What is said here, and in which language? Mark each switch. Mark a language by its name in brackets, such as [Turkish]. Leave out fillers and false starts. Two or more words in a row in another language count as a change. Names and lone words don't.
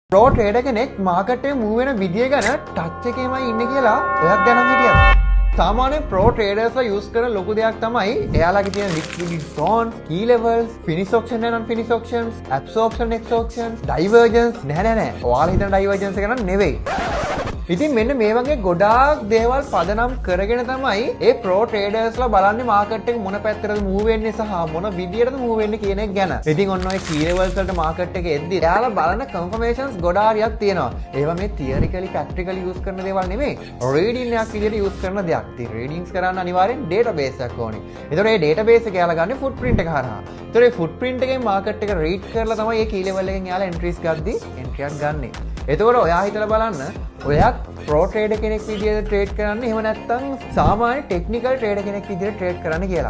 [English] pro trader [Sinhala] කෙනෙක් මාකට් එකේ මූව් වෙන විදිය ගැන ටච් එකේමයි ඉන්නේ කියලා ඔයක් දැනන් හිටියද? සාමාන්‍ය [English] pro traders [Sinhala] යූස් කරන ලොකු දෙයක් තමයි එයාලගේ තියෙන [English] liquidity zones, key levels, finish auction and non-finish auctions, absorption, exhaustion, divergence. [Sinhala] නෑ. ඔයාලා හිතන divergence එක නම් නෙවෙයි. ඉතින් මෙන්න මේ වගේ ගොඩාක් දේවල් පදනම් කරගෙන තමයි ඒ [English] pro traders [Sinhala] බලන්නේ මාකට් එක මොන පැත්තටද මූව් වෙන්නේ සහ මොන විදියටද මූව් වෙන්නේ කියන එක ගැන. ඉතින් ඔන්න ඔය [English] key levels [Sinhala] වලට මාකට් එකේ එද්දි එයාලා බලන confirmations ගොඩාරියක් තියෙනවා. ඒවා මේ [English] theoretically practically use [Sinhala] කරන දේවල් නෙමෙයි. reading එකක් විදියට use කරන දෙයක්. ඉතින් readings කරන්න අනිවාර්යෙන් database එකක් ඕනේ. ඒතකොට මේ database එක එයාලා ගන්නේ footprint එක හරහා. ඒතකොට මේ footprint එකෙන් මාකට් එක read කරලා තමයි මේ [English] key level [Sinhala] එකෙන් එයාලා entries ගද්දි entry එකක් ගන්නෙ. එතකොට ඔයා හිතලා බලන්න ඔයත් [English] pro trader [Sinhala] කෙනෙක් විදිහට ට්‍රේඩ් කරන්න එහෙම නැත්නම් සාමාන්‍ය [English] technical trader [Sinhala] කෙනෙක් විදිහට ට්‍රේඩ් කරන්න කියලා.